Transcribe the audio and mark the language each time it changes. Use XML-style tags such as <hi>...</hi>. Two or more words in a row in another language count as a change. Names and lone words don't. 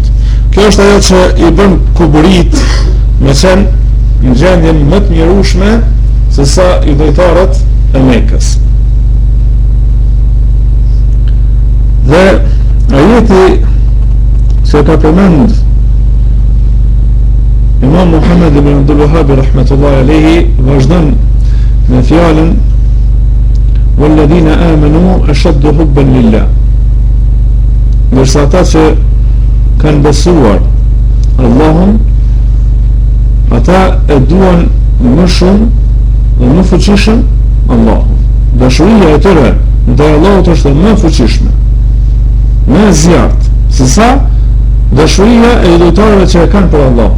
<sq>Kjo është ajo që i bën kuburit me qenë në gjendjen më të mjerueshme se sa idhujtarët e Mekës. Dhe ajeti që ka përmend Imam Muhammed ibn Abdul Wahhab</sq> <ar>رحمة الله عليه</ar> <sq>vazhdon me fjalën</sq> <ar>"والذين آمنوا أشد حبا لله".</ar> <sq>Ndërsa ata që kanë besuar Allahun, ata e duan më shumë dhe më fuqishëm Allahun. Dashuria e tyre ndaj Allahut është më fuqishme, më e zjarrt se sa dashuria e idhujtarëve që e kanë për Allahun.</sq>